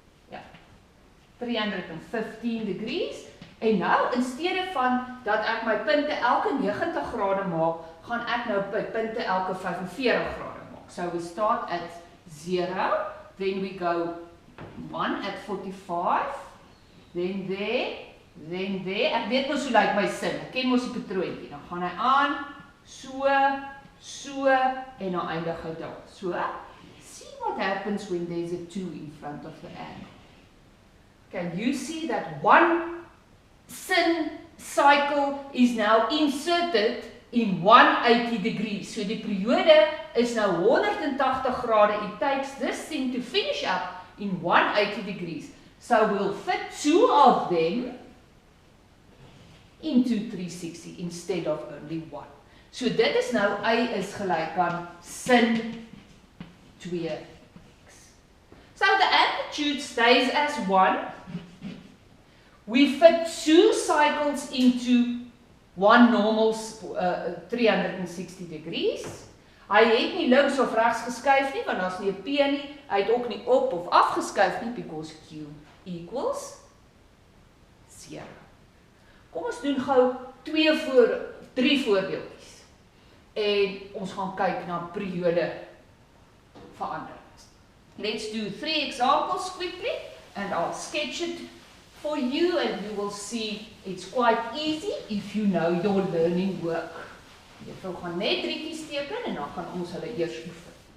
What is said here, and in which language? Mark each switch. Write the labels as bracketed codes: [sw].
[af] Ja, [en] 315 degrees. [af] En nou, in steede van dat ek my punte elke 90 grade maak, gaan ek nou by punte elke 45 grade maak. [en] So we start at 0, then we go 1 at 45, then there. [af] Ek weet mos hoe lyk my sin, ek ken mos die patroontjie. Dan gaan hy aan, so, en dan eindig hy daar. [en] So, see what happens when there's a 2 in front of the angle. Can you see that one sin cycle is now inserted in 180 degrees? [af] So die periode is nou 180 grade. [en] It takes this thing to finish up in 180 degrees. So we'll fit 2 of them into 360 instead of only 1. [af] So dit is nou y is gelyk aan sin 2x. [en] So the amplitude stays as 1. We fit 2 cycles into one normal 360 degrees. [af] Hy het nie links of regs geskuif nie, want daar's nie 'n P nie. Hy het ook nie op of af geskuif nie, [en] because Q equals 0. [af] Kom ons doen gou 3 voorbeeldjies. En ons gaan kyk na periode veranderings. [en] Let's do 3 examples quickly, and I'll sketch it for you, and you will see it's quite easy if you know your learning work. [af] Jy gaan net 3 teken en dan gaan ons hulle eers oefen.